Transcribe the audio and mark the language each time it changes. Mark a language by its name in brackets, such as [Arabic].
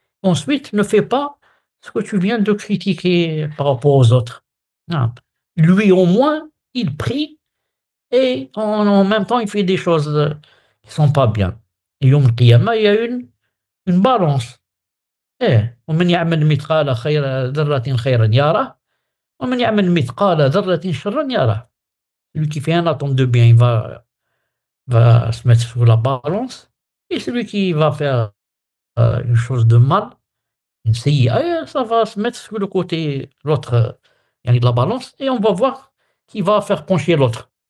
[French] Ensuite, ne fais pas ce que tu viens de critiquer par rapport aux autres. Non. Lui, au moins, il prie et en même temps, il fait des choses qui ne sont pas bien. Et Yom Qiyamah, il y a une balance. [Arabic] ومن يعمل مثقال ذرة خيرا يره ومن يعمل مثقال ذرة شرا يره. [French] Celui qui fait un atome de bien, il va se mettre sur la balance. Et celui qui va faire une chose de mal, une sayyi'a, ça va se mettre sur le côté, l'autre, de la balance, et on va voir qui va faire pencher l'autre.